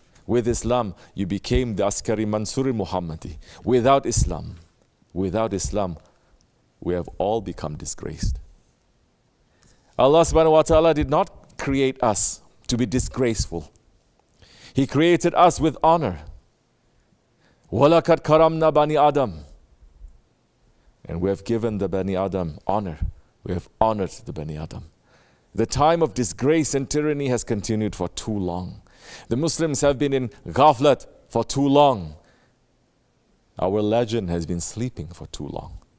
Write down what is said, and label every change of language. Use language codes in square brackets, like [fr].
[en] With Islam, you became the Askari Mansuri Muhammadi. Without Islam, we have all become disgraced. Allah subhanahu wa ta'ala did not create us to be disgraceful. He created us with honor. [ar] وَلَقَدْ كَرَمْنَا بَنِي Adam. [en] And we have given the Bani Adam honor. We have honored the Bani Adam. The time of disgrace and tyranny has continued for too long. The Muslims have been in ghaflat for too long. Our legend has been sleeping for too long.